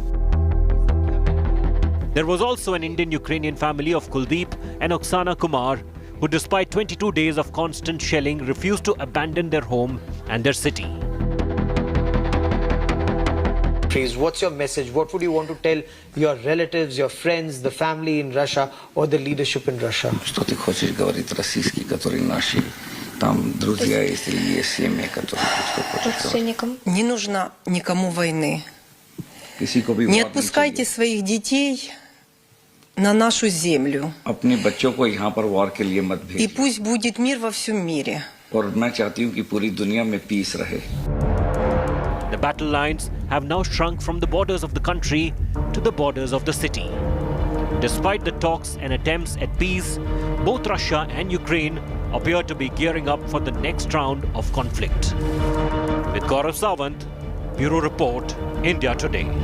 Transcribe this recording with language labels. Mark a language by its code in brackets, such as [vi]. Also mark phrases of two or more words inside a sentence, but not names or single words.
[en] There was also an Indian-Ukrainian family of Kuldeep and Oksana Kumar, who despite 22 days of constant shelling refused to abandon their home and their city. What's your message? What would you want to tell your relatives, your friends, the family in Russia or the leadership in Russia? [ru] Что ты хочешь говорить российский, который наши там друзья, если есть семьи, которые родственникам? Не нужно никому войны. Не отпускайте своих детей на нашу землю. [hi] अपने बच्चों को यहाँ पर वार के लिए मत भेजो. [ru] И пусть будет мир во всем мире. [hi] और मैं चाहती हूँ कि पूरी दुनिया में पीस रहे. [en] The battle lines have now shrunk from the borders of the country to the borders of the city. Despite the talks and attempts at peace, both Russia and Ukraine appear to be gearing up for the next round of conflict. With Gaurav Sawant, Bureau Report, India Today.